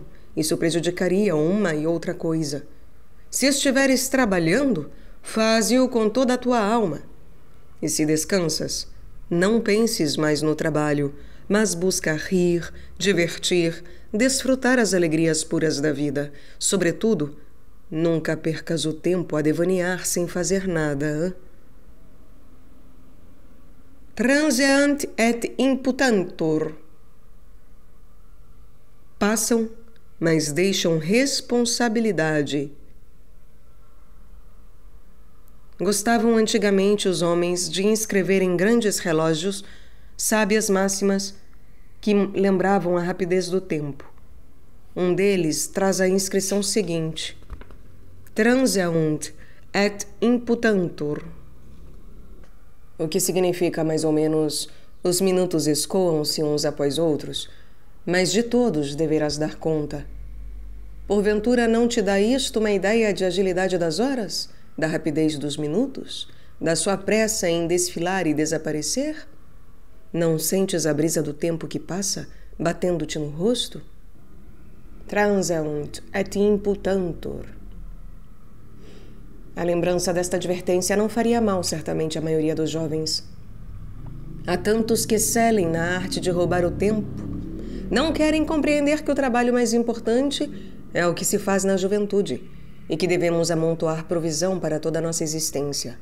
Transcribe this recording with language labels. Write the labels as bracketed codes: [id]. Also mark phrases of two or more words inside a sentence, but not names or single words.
[pt] Isso prejudicaria uma e outra coisa. Se estiveres trabalhando, faze-o com toda a tua alma. E se descansas, não penses mais no trabalho, mas busca rir, divertir, desfrutar as alegrias puras da vida. Sobretudo, nunca percas o tempo a devanear sem fazer nada. [la] Transient et imputantur. [pt] Passam, mas deixam responsabilidade. Gostavam antigamente os homens de inscrever em grandes relógios sábias máximas que lembravam a rapidez do tempo. Um deles traz a inscrição seguinte: [la] Transient et imputantur. [pt] O que significa, mais ou menos, os minutos escoam-se uns após outros, mas de todos deverás dar conta. Porventura não te dá isto uma ideia de agilidade das horas? Da rapidez dos minutos? Da sua pressa em desfilar e desaparecer? Não sentes a brisa do tempo que passa, batendo-te no rosto? [la] Transient et imputantur. [pt] A lembrança desta advertência não faria mal, certamente, à maioria dos jovens. Há tantos que excelem na arte de roubar o tempo. Não querem compreender que o trabalho mais importante é o que se faz na juventude e que devemos amontoar provisão para toda a nossa existência.